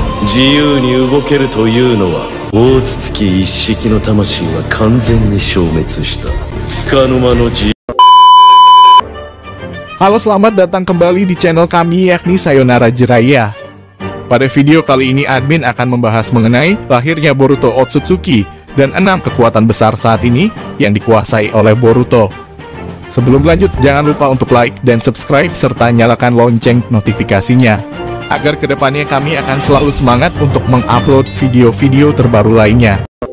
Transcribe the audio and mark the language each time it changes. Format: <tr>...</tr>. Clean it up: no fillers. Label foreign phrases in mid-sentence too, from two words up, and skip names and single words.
<ja>自由に動けるというのは、大筒木一式の魂は完全に消滅した。束の間の自由。</ja> <id>Halo, selamat datang kembali di channel kami yakni Sayonara Jiraiya. Pada video kali ini admin akan membahas mengenai lahirnya Boruto Otsutsuki dan 6 kekuatan besar saat ini yang dikuasai oleh Boruto. Sebelum lanjut, jangan lupa untuk like dan subscribe serta nyalakan lonceng notifikasinya, agar kedepannya kami akan selalu semangat untuk mengupload video-video terbaru lainnya.</id>